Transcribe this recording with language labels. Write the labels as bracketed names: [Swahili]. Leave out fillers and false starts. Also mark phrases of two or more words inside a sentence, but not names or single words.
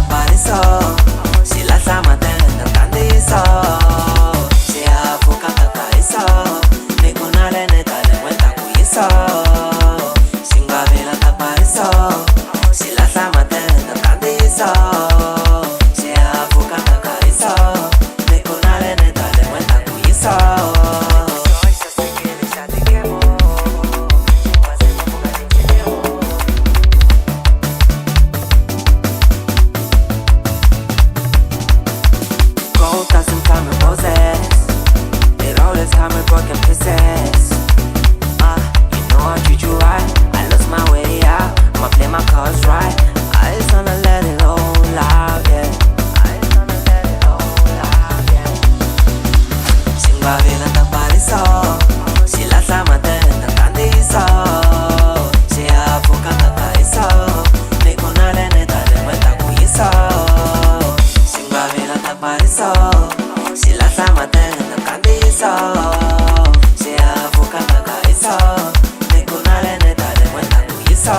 [Tsonga] pariso xilahla matenda kandiso xihahampfhuka ta tariso nikunalene tale n'wenta ku yiso xingavila ta pariso xilahla matenda kandiso xihahampfhuka ta tariso nikunalene tale n'wenta ku yiso [English] Gold doesn't come in roses. It always come in broken pieces. You know I treat you right. I lost my way out. I'ma play my cards right. I just wanna let it all out, yeah. I just wanna let it all out, yeah. [Tsonga] Xingavila ta pariso, xilahla matenda kandiso, xihahampfhuka ta tariso, nikunalene tale n'wenta ku yiso. Xingavila ta pariso, xilahla matenda kandiso, xihahampfhuka ta tariso, nikunalene tale n'wenta ku yiso.